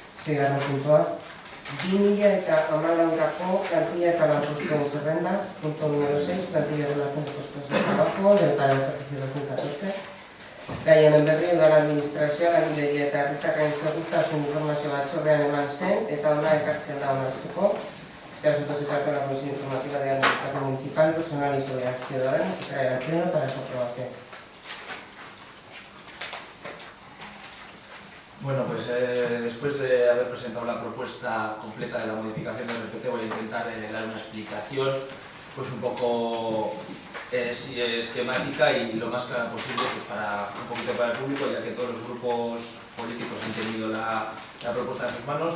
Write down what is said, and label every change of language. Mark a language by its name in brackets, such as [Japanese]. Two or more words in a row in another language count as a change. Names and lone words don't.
[Basque] Seigarren puntua. 2014 plantilla eta lanpostuen zerrenda, [Spanish] punto número 6, plantilla de relación de puestos de trabajo del para el ejercicio 2014. [Basque] Gaien berri udal administrazioa langileria eta herritarren segurtasun informazio batzordean eman zen eta ona ekartzen da onartzeko. [Spanish] Este asunto se trata de la Comisión Informativa de Administración Municipal, Personal y Seguridad Ciudadana y se trae al Pleno para su aprobación. Bueno, pues después de haber presentado la propuesta completa de la modificación del RPT, voy a intentar dar una explicación pues un poco esquemática y lo más clara posible pues para un poquito para el público, ya que todos los grupos políticos han tenido la propuesta en sus manos.